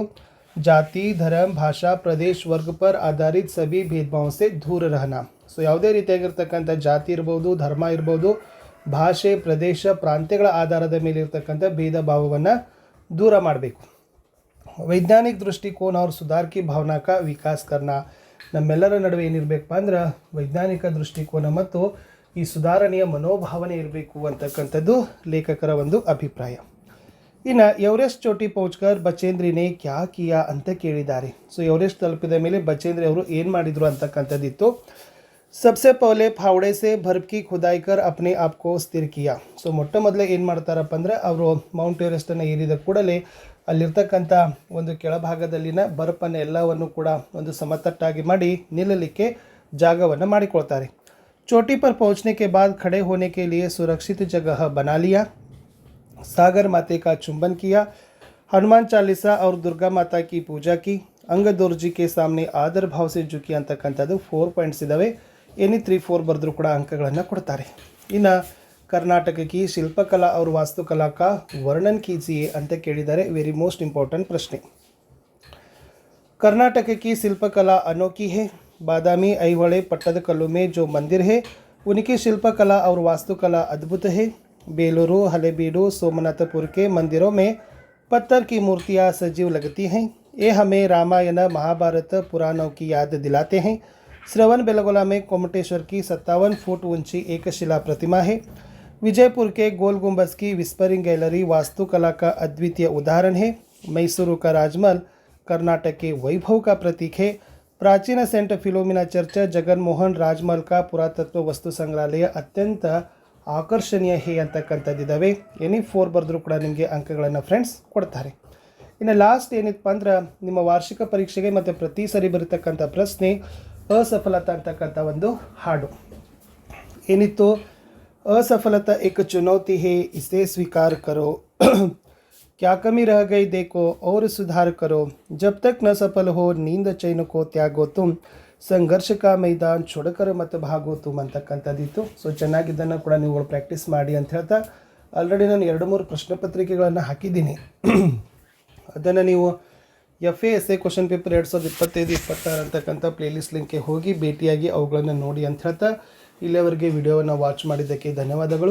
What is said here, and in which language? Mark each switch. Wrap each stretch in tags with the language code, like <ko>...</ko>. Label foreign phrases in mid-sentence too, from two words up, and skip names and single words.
<hi>जाति, धर्म, भाषा, प्रदेश, वर्ग पर आधारित सभी भेदभाव से दूर रहना.</hi> <kn>ಸೊ ಯಾವುದೇ ರೀತಿಯಾಗಿರ್ತಕ್ಕಂಥ ಜಾತಿ ಇರ್ಬೋದು, ಧರ್ಮ ಇರ್ಬೋದು, ಭಾಷೆ, ಪ್ರದೇಶ, ಪ್ರಾಂತ್ಯಗಳ ಆಧಾರದ ಮೇಲೆ ಇರ್ತಕ್ಕಂಥ ಭೇದ ಭಾವವನ್ನು ದೂರ ಮಾಡಬೇಕು.</kn> <hi>वैज्ञानिक दृष्टिकोण और सुधार की भावना का विकास करना.</hi> <kn>ನಮ್ಮೆಲ್ಲರ ನಡುವೆ ಏನಿರಬೇಕಪ್ಪ ಅಂದ್ರೆ ವೈಜ್ಞಾನಿಕ ದೃಷ್ಟಿಕೋನ ಮತ್ತು ಈ ಸುಧಾರಣೆಯ ಮನೋಭಾವನೆ ಇರಬೇಕು ಅಂತಕ್ಕಂಥದ್ದು ಲೇಖಕರ ಒಂದು ಅಭಿಪ್ರಾಯ.</kn> <hi>ಇನ್ನು एवरेस्ट चोटी पहुँचकर बचेंद्री ने क्या किया</hi> <kn>ಅಂತ ಕೇಳಿದ್ದಾರೆ. ಸೊ ಎವರೆಸ್ಟ್ ತಲುಪಿದ ಮೇಲೆ ಬಚೇಂದ್ರಿ ಅವರು ಏನು ಮಾಡಿದರು ಅಂತಕ್ಕಂಥದ್ದಿತ್ತು.</kn> <hi>सबसे पहले फावड़े से बर्फ की खुदाई कर अपने आप को स्थिर किया.</hi> <kn>ಸೊ ಮೊಟ್ಟ ಮೊದಲೇ ಏನು ಮಾಡ್ತಾರಪ್ಪ ಅಂದರೆ ಅವರು ಮೌಂಟ್ ಎವರೆಸ್ಟನ್ನು ಏರಿದ ಕೂಡಲೇ ಅಲ್ಲಿರ್ತಕ್ಕಂಥ ಒಂದು ಕೆಳಭಾಗದಲ್ಲಿನ ಬರಪನ್ನು ಎಲ್ಲವನ್ನು ಕೂಡ ಒಂದು ಸಮತಟ್ಟಾಗಿ ಮಾಡಿ ನಿಲ್ಲಲಿಕ್ಕೆ ಜಾಗವನ್ನು ಮಾಡಿಕೊಳ್ತಾರೆ.</kn> <hi>चोटी पर पहुंचने के बाद खड़े होने के लिए सुरक्षित जगह बना लिया. सागर माते का चुंबन किया. हनुमान चालीसा और दुर्गा माता की पूजा की. अंगदोर्जी के सामने आदर भाव से झुकी</hi> <kn>ಅಂತಕ್ಕಂಥದ್ದು 4 ಪಾಯಿಂಟ್ಸ್ ಇದ್ದಾವೆ. ಎನಿ 3-4 ಬರೆದ್ರೂ ಕೂಡ ಅಂಕಗಳನ್ನು ಕೊಡ್ತಾರೆ. ಇನ್ನು ಕರ್ನಾಟಕಕ್ಕೆ</kn> <hi>शिल्पकला और वास्तुकला का वर्णन कीजिए</hi> <kn>ಅಂತ ಕೇಳಿದ್ದಾರೆ.</kn> <en>very most important</en> <kn>ಪ್ರಶ್ನೆ.</kn> <hi>कर्नाटक की शिल्पकला अनोखी है. बादामी ऐहोळे पट्टदकल्लु में जो मंदिर है उनकी शिल्पकला और वास्तुकला अद्भुत है. बेलूरू, हलेबीडु, सोमनाथपुर के मंदिरों में पत्थर की मूर्तियाँ सजीव लगती हैं. ये हमें रामायण, महाभारत, पुराणों की याद दिलाते हैं. श्रवण बेलगोला में कोमटेश्वर की 57 फुट ऊंची एक शिला प्रतिमा है. विजयपुर के गोल गुंबज की</hi> <en>whispering gallery</en> <hi>वास्तुकला का अद्वितीय उदाहरण है. मैसूरू का राजमहल कर्नाटक के वैभव का प्रतीक है. प्राचीन सेंट फिलोमिना चर्च जगनमोहन राजमहल का पुरातत्व वस्तु संग्रहालय अत्यंत आकर्षणीय है ಅಂತಕ್ಕಂಥದ್ದಿದ್ದಾವೆ.</hi> <kn>ಎನಿ 4 ಬರೆದ್ರೂ ಕೂಡ ನಿಮಗೆ ಅಂಕಗಳನ್ನು ಫ್ರೆಂಡ್ಸ್ ಕೊಡ್ತಾರೆ. ಇನ್ನು ಲಾಸ್ಟ್ ಏನಿತ್ತಪ್ಪ ಅಂದ್ರೆ ನಿಮ್ಮ ವಾರ್ಷಿಕ ಪರೀಕ್ಷೆಗೆ ಮತ್ತು ಪ್ರತಿ ಸರಿ ಬರೀತಕ್ಕಂಥ ಪ್ರಶ್ನೆ ಅಸಫಲತಾ ಅಂತಕ್ಕಂಥ ಒಂದು ಹಾಡು ಏನಿತ್ತು.</kn> <hi>असफलता एक चुनौती है, इसे स्वीकार करो. क्या कमी रह गई देखो और सुधार करो. जब तक न सफल हो नींद चैन को त्यागो तुम. संघर्ष का मैदान छोड़कर मत भागो तुम ಅಂತಕ್ಕಂಥದ್ದಿತ್ತು.</hi> <kn>ಸೊ ಚೆನ್ನಾಗಿದ್ದನ್ನು ಕೂಡ ನೀವುಗಳು ಪ್ರಾಕ್ಟೀಸ್ ಮಾಡಿ ಅಂತ ಹೇಳ್ತಾ ಆಲ್ರೆಡಿ ನಾನು 2-3 ಪ್ರಶ್ನೆ ಪತ್ರಿಕೆಗಳನ್ನು ಹಾಕಿದ್ದೀನಿ. ಅದನ್ನು ನೀವು FA</kn> <en>question paper</en> <kn>2025-26 ಅಂತಕ್ಕಂಥ ಪ್ಲೇಲಿಸ್ಟ್ ಲಿಂಕ್ಗೆ ಹೋಗಿ ಭೇಟಿಯಾಗಿ ಅವುಗಳನ್ನು ನೋಡಿ ಅಂತ ಹೇಳ್ತಾ ಇಲ್ಲಿಯವರೆಗೆ ವಿಡಿಯೋವನ್ನು ವಾಚ್ ಮಾಡಿದ್ದಕ್ಕೆ ಧನ್ಯವಾದಗಳು.</kn>